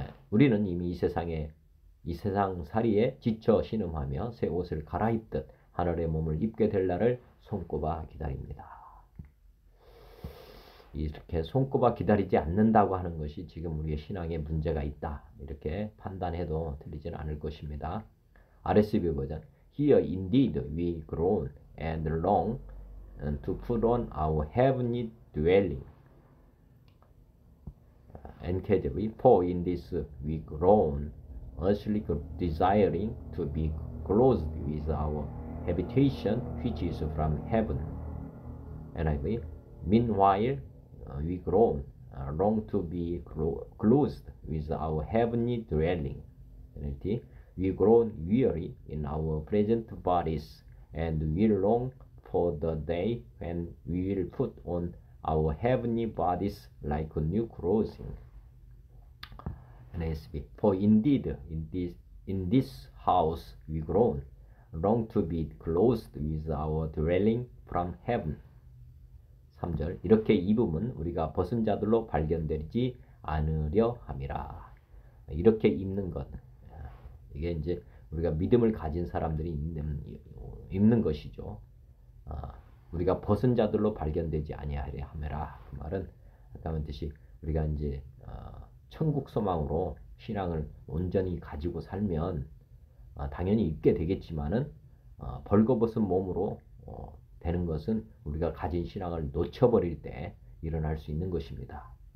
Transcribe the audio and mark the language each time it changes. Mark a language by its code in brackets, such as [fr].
[ko] 우리는 이미 이 세상 살이에 지쳐 신음하며 새 옷을 갈아입듯 하늘의 몸을 입게 될 날을 손꼽아 기다립니다. 이렇게 손꼽아 기다리지 않는다고 하는 것이 지금 우리의 신앙에 문제가 있다. 이렇게 판단해도 틀리지는 않을 것입니다. RSV 버전. [en] Here indeed we groan and long to put on our heavenly dwelling. NKJV. For in this we groan, earthly desiring to be clothed with our habitation which is from heaven. NIV. Meanwhile we groan, long to be clothed with our heavenly dwelling. NLT. We groan weary in our present bodies, and we long for the day when we will put on our heavenly bodies like new clothing. NASB. For indeed in this house we groan, long to be clothed with our dwelling from heaven. [ko] 3절. 이렇게 입음은 우리가 벗은 자들로 발견되지 않으려 함이라. 이렇게 입는 것. 이게 이제 우리가 믿음을 가진 사람들이 입는 것이죠. 우리가 벗은 자들로 발견되지 아니하려 함이라. 그 말은 아까 말했듯이 우리가 이제 천국 소망으로 신앙을 온전히 가지고 살면 당연히 입게 되겠지만은 벌거벗은 몸으로 되는 것은 우리가 가진 신앙을 놓쳐버릴 때 일어날 수 있는 것입니다.